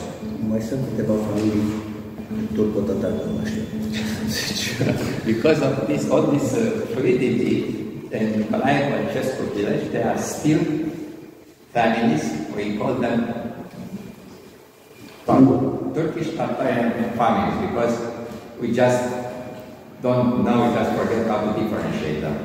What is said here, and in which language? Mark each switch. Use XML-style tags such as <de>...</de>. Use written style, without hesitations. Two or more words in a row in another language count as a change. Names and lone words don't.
<ro>Mai sunt câteva familii turco-tatare, nu știu.</ro> <en>Because of all this fluidity in Nicolae Balcescu village, there are still families, we call them Turkish Tatarian families, because we just don't know, we just forget how to differentiate them.</en>